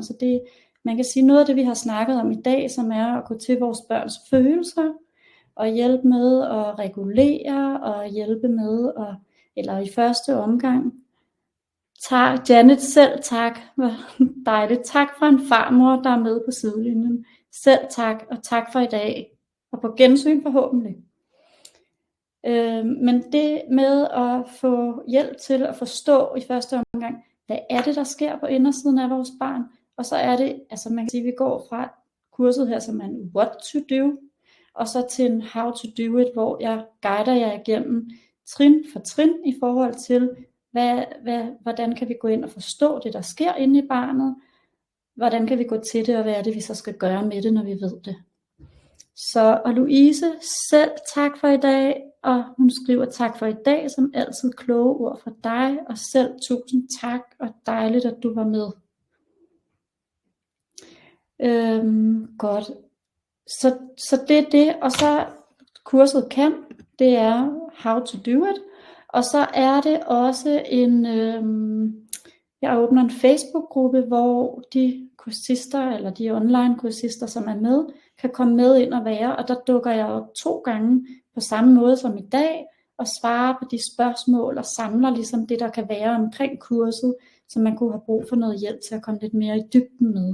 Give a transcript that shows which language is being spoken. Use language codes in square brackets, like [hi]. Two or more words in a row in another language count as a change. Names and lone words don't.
[da] Så det, man kan sige, noget af det, vi har snakket om i dag, som er at gå til vores børns følelser, og hjælpe med at regulere, og hjælpe med at, eller i første omgang, tak, Janet, selv tak, hvor dejligt, tak fra en farmor, der er med på sidelinjen, selv tak, og tak for i dag, og på gensyn forhåbentlig. Men det med at få hjælp til at forstå i første omgang, hvad er det, der sker på indersiden af vores barn, og så er det, altså man kan sige, at vi går fra kurset her, som er en [en] what to do, [da] og så til en [en] how to do it, [da] hvor jeg guider jer igennem trin for trin i forhold til, hvordan kan vi gå ind og forstå det, der sker inde i barnet, hvordan kan vi gå til det, og hvad er det, vi så skal gøre med det, når vi ved det. Så, og Louise, selv tak for i dag, og hun skriver tak for i dag, som altid kloge ord fra dig, og selv 1000 tak, og dejligt, at du var med. Godt. Så det er det, og så kurset kan, det er [en] how to do it, [da] og så er det også jeg åbner en Facebook-gruppe, hvor de kursister, eller de online kursister, som er med, kan komme med ind og være, og der dukker jeg op 2 gange på samme måde som i dag, og svarer på de spørgsmål og samler ligesom det, der kan være omkring kurset, så man kunne have brug for noget hjælp til at komme lidt mere i dybden med.